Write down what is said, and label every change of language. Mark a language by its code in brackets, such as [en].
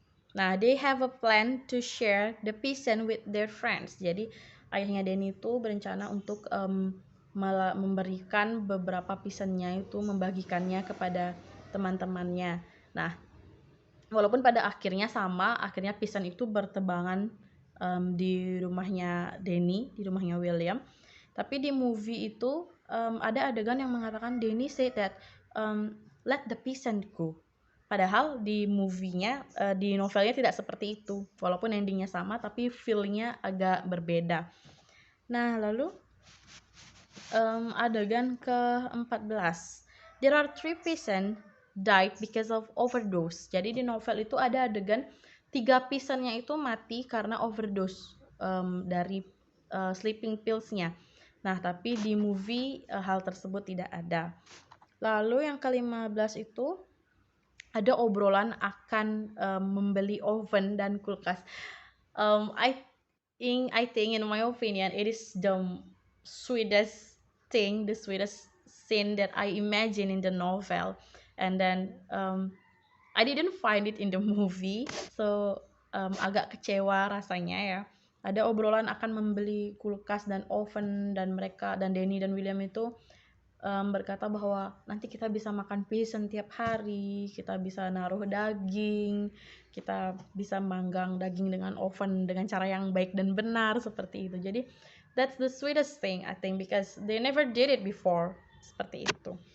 [en] Nah, they have a plan to share the pison with their friends. [id] Jadi ayahnya Danny itu berencana untuk memberikan beberapa pisonnya itu, membagikannya kepada teman-temannya. Nah, walaupun pada akhirnya sama, akhirnya pison itu bertebangan di rumahnya Danny, di rumahnya William. Tapi di movie itu ada adegan yang mengatakan Danny [en] said that let the pison go. [id] Padahal di movie-nya, di novelnya tidak seperti itu. Walaupun endingnya sama, tapi feel-nya agak berbeda. Nah, lalu adegan ke-14. [en] There are 3 pison died because of overdose. [id] Jadi di novel itu ada adegan 3 pisonnya itu mati karena overdose dari sleeping pills-nya. Nah, tapi di movie hal tersebut tidak ada. Lalu yang ke-15 itu ada obrolan akan membeli oven dan kulkas. [en] I think in my opinion it is the sweetest thing, the sweetest scene that I imagine in the novel, and then I didn't find it in the movie, [id] so agak kecewa rasanya ya. Ada obrolan akan membeli kulkas dan oven, dan mereka dan Danny dan William itu berkata bahwa nanti kita bisa makan pison tiap hari, kita bisa naruh daging, kita bisa manggang daging dengan oven dengan cara yang baik dan benar seperti itu. Jadi [en] that's the sweetest thing I think because they never did it before, [id] seperti itu.